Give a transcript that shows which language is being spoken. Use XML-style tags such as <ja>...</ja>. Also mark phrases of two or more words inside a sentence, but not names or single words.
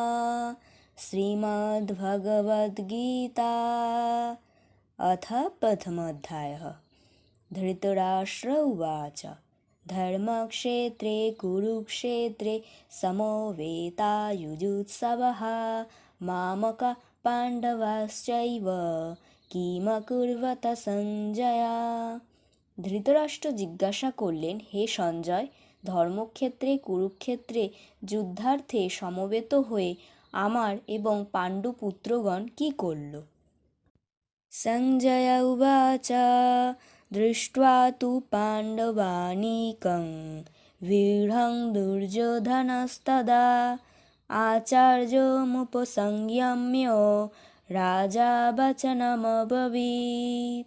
<sa>श्रीमद्भगवद्गीता अथ प्रथमोऽध्यायः। धृतराष्ट्र उवाच धर्मक्षेत्रे कुरुक्षेत्रे समवेतायुजुत्सवः मामकाः पाण्डवाश्चैव কিমকুর্বত সঞ্জয়।</sa> <bn>ধৃতরাষ্ট্র জিজ্ঞাসা করলেন, হে সঞ্জয়, ধর্মক্ষেত্রে কুরুক্ষেত্রে যুদ্ধার্থে সমবেত হয়ে আমার এবং পাণ্ডুপুত্রগণ কি করল?</bn> <sa>সঞ্জয় উবাচ দৃष्ट्वा তু পাণ্ডবানীকং ভিড়ং দুর্যোধনস্তদা আচার্যমুপসংযম্য রাজা বচনমব্রবীৎ।</sa>